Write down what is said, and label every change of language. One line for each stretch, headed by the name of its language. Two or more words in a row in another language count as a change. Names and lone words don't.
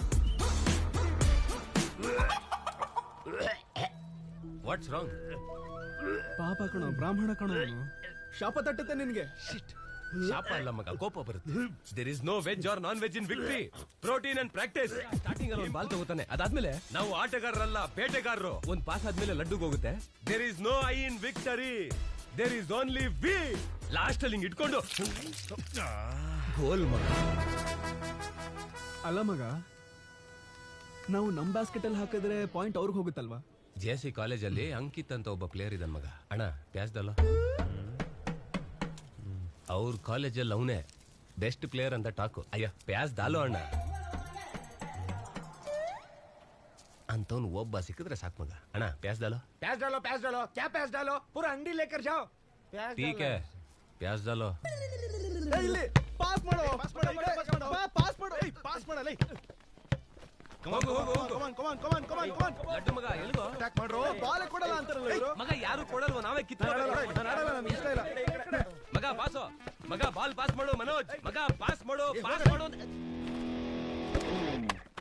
English: What's wrong?
Kannada: ಪಾಪ ಕಣೋ, ಬ್ರಾಹ್ಮಣ ಕಣೋ. ಶಾಪ ತಟ್ಟುತ್ತೆ ನಿನ್ಗೆ. ಶಾಪ ಅಲ್ಲ ಮಗ, ಕೋಪ ಬರುತ್ತೆ.
English: There is no veg or non veg in victory. Protein and practice.
Kannada: ಸ್ಟಾರ್ಟಿಂಗ್ ಅಲ್ಲಿ ಒಂದು ಬಾಲ್ ತಗೋತಾನೆ, ಅದಾದ್ಮೇಲೆ ನಾವು ಆಟಗಾರರಲ್ಲ, ಬೇಟೆಗಾರರು. ಒಂದು ಪಾಸ್ ಆದ್ಮೇಲೆ ಲಡ್ಡುಗೆ ಹೋಗುತ್ತೆ.
English: There is no I in victory, there is only we.
Kannada: ಲಾಸ್ಟ್ ಅಲ್ಲಿ ಹಿಂಗ್ ಇಟ್ಕೊಂಡು ಗೋಲ್ ಮಗ. ಅಲ್ಲ ಮಗ, ನಾವು ನಮ್ ಬ್ಯಾಸ್ಕೆಟ್ ಅಲ್ಲಿ ಹಾಕಿದ್ರೆ ಪಾಯಿಂಟ್ ಅವ್ರಿಗೆ ಹೋಗುತ್ತಲ್ವಾ? JC ಕಾಲೇಜಲ್ಲಿ ಅಂಕಿತ್ ಅಂತ ಒಬ್ಬ ಪ್ಲೇಯರ್ ಇದ್ದಾನ ಮಗ. ಅಣ್ಣ ಪ್ಯಾಸ್ದಲ್ಲ, ಅವ್ರ ಕಾಲೇಜಲ್ಲಿ ಅವನೇ
English: best player
Kannada: ಅಂತ ಟಾಕು. ಅಯ್ಯ
Hindi: प्याज डालो
Kannada: ಅಣ್ಣ ಅಂತವ್ನು ಒಬ್ಬ ಸಿಕ್ಕಿದ್ರೆ ಸಾಕು ಮಗ.
Hindi: ಅಣ್ಣ प्याज डालो, प्याज डालो प्याज डालो, क्या प्याज डालो, पूरा अंडी लेकर जाओ. ठीक है, प्याज डालो.
Kannada: ಪಾಸ್ ಮಾಡೋ, ಪಾಸ್ ಮಾಡೋ, ಪಾಸ್ ಮಾಡಲೇ. ಹೋಗು ಹೋಗು ಹೋಗು. ಲಡ್ಡು ಮಗ ಎಲ್ಗೋ ಅಟ್ಯಾಕ್ ಮಾಡ್ರೋ. ಬಾಲ್ ಕೊಡಲ್ಲ ಅಂತಾರಲ್ಲ ಇವರು. ಮಗ ಯಾರು ಕೊಡಲ್ವ, ನಾವೇ ಕಿತ್ಕೊಳ್ಳೋಣ. ನನಗೆ ಇಷ್ಟ ಇಲ್ಲ. ಮಗ ಪಾಸು, ಮಗ ಬಾಲ್ ಪಾಸ್ ಮಾಡು ಮನೋಜ್. ಮಗ ಪಾಸ್ ಮಾಡು, ಪಾಸ್ ಮಾಡು.